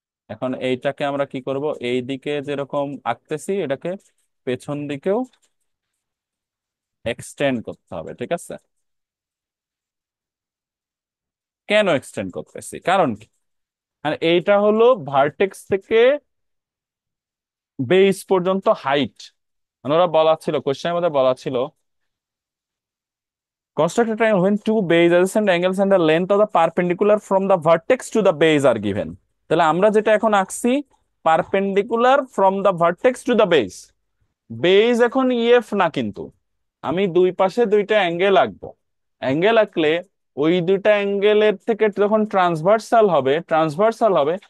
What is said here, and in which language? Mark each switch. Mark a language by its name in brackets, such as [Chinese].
[Bangla] এখন এইটাকে আমরা কি করব, এই দিকে যেরকম আঁকতেছি এটাকে পেছন দিকেও এক্সটেন্ড করতে হবে, ঠিক আছে। কেন এক্সটেন্ড করতেছি, কারণ কি, মানে এইটা হলো ভার্টেক্স থেকে বেস পর্যন্ত হাইট। মানে ওরা বলা ছিল, [English] কোশ্চেনের মধ্যে বলা ছিল, construct a triangle when two base adjacent angles and the length of the perpendicular from the vertex to the base are given। [Bangla] তাহলে আমরা যেটা এখন আঁকছি, [English] perpendicular from the vertex to the base, [Bangla] base এখন ইএফ না, কিন্তু আমি দুই পাশে দুইটা অ্যাঙ্গেল আঁকবো, অ্যাঙ্গেল আঁকলে ওই দুইটা অ্যাঙ্গেলের থেকে যখন ট্রান্সভার্সাল হবে,